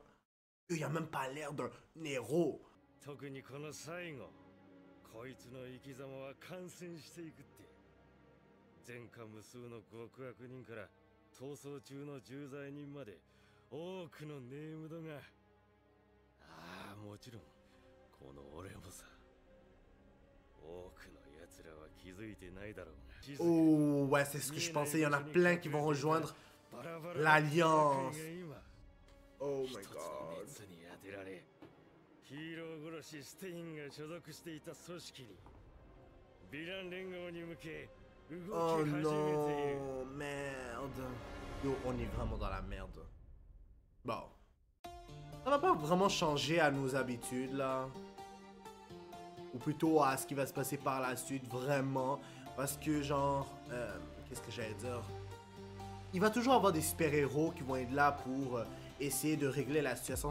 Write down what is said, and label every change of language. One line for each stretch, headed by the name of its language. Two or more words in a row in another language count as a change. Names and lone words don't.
French: Il a même pas l'air d'un héros.
Japanese: 特にこの最後、こいつの生き様は感染していくって。前科無数の極悪人から逃走中の重罪人まで多くのネームドが。ああ、もちろんこの俺もさ。多くの奴らは気づいてないだろうが。
French: Oh, ouais, c'est ce que je pensais. Il y en a plein qui vont rejoindre l'Alliance.
English: Oh my god.
Japanese: ヒーロー殺しステインが所属していた組織にヴィラン連合に向け動
French: Oh
Japanese: き始めている。
French: non, merde. Yo, on est vraiment dans la merde. Bon. Ça va pas vraiment changer à nos habitudes, là. Ou plutôt à ce qui va se passer par la suite, vraiment. Parce que, genre... qu'est-ce que j'allais dire? Il va toujours avoir des super-héros qui vont être là pour essayer de régler la situation.